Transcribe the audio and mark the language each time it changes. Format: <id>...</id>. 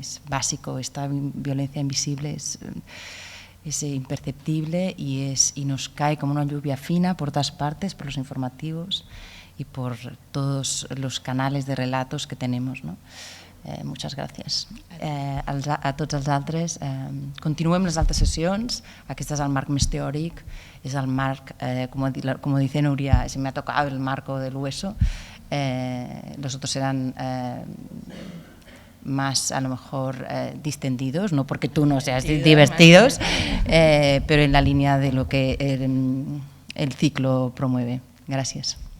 <es>Es básico, esta violencia invisible es imperceptible y nos cae como una lluvia fina por todas partes, por los informativos y por todos los canales de relatos que tenemos, no?</es> <ca>Moltes gràcies. A tots els altres, continuem les altres sessions. Aquest és el marc més teòric, és el marc,</ca> <es>como dice Nuria, se me ha tocado el marco del hueso. Los otros serán más, a lo mejor, distendidos, no porque tú no seas divertidos, pero en la línea de lo que el ciclo promueve. Gracias.</es>